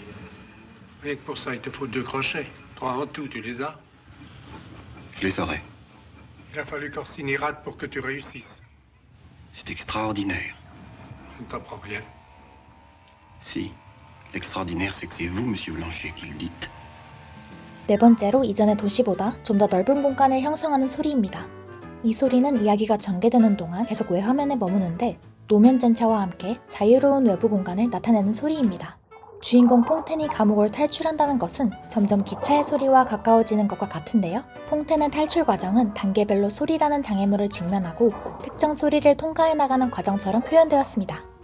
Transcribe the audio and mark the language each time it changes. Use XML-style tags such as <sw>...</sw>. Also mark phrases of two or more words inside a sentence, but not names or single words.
<fr>Rien que pour ça, il te faut 2 crochets. 3 en tout, tu les as? Je les aurais. Il a fallu qu'Orsini rate pour que tu réussisses. C'est extraordinaire. Je ne t'apprends rien. Si. L'extraordinaire, c'est que c'est vous, monsieur Blanchet, qui le dites.</fr> <ko>네 번째로 이전의 도시보다 좀 더 넓은 공간을 형성하는 소리입니다. 이 소리는 이야기가 전개되는 동안 계속 외화면에 머무는데 노면전차와 함께 자유로운 외부 공간을 나타내는 소리입니다. 주인공 퐁텐이 감옥을 탈출한다는 것은 점점 기차의 소리와 가까워지는 것과 같은데요. 퐁텐의 탈출 과정은 단계별로 소리라는 장애물을 직면하고 특정 소리를 통과해 나가는 과정처럼 표현되었습니다.</ko>